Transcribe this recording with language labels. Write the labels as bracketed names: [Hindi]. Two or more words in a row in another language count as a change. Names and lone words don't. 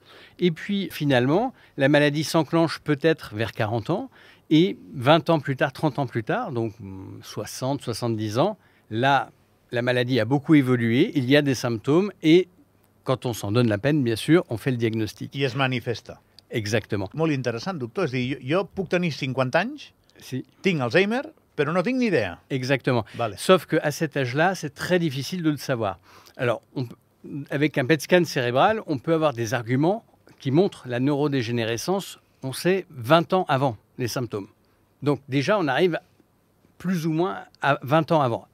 [French] Et puis, finalement, la maladie s'enclenche peut-être vers 40 ans, et 20 ans plus tard, 30 ans plus tard, donc 60, 70 ans, là, la maladie a beaucoup évolué, il y a des symptômes, et quand on s'en donne la peine, bien sûr, on fait le diagnostic. [Catalan] I es manifesta. [French] Exactement. [Catalan] Molt interessant, doctor. És a dir, jo puc tenir 50 anys, Si. tinc Alzheimer, però no tinc ni idea. [French] Exactement. [Catalan] Vale. [French] Sauf qu'à cet âge-là, c'est très difficile de le savoir. Alors, avec un PET scan cérébral, on peut avoir des arguments qui montrent la neurodégénérescence, on sait, 20 ans avant les symptômes. Donc déjà, on arrive plus ou moins à 20 ans avant.